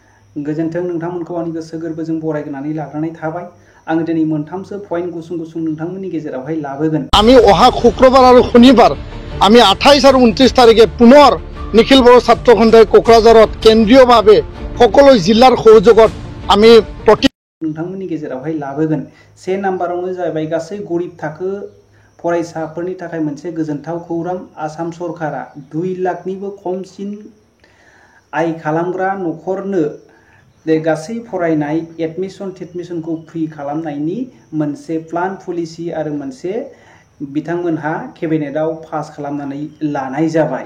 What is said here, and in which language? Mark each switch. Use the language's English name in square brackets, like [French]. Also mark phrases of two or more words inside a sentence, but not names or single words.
[Bodo] गोजोन्थों नोंथांमोनखौ आंनि गोसो गोरबोजों बरायनानै लाग्रोनाय थाबाय। आं दिनै मोनथामसो पइन्ट गुसुं गुसुं नोंथांमोननि गेजेरावहाय लाबोगोन। [Assamese] আমি অহা শুক্রবার আর শনিবার আমি 28 আর 29 তারিখে পুনৰ নিখিল বড়ো ছাত্ৰ সন্থাই কোকৰাঝাৰত কেন্দ্ৰীয়ভাৱে সকলো জিলাৰ সহযোগত আমি [Bodo] नोंथांमोननि गेजेरावहाय लाबोगोन। से नाम्बारावनो जाबाय गासै गरिब थाखो फरायसाफोरनि थाखाय मोनसे गोजोनथाव खौरां। आसाम सरकारा 2 लाखनिबो खमसिन आय खालामग्रा नखरनो गासै फरायनाय एडमिशनखौ फ्रि खालामनायनि मोनसे [English] plan policy [Bodo] आरो मोनसे बिथांमोनहा केबिनेटआव पास खालामनानै लानाय जाबाय।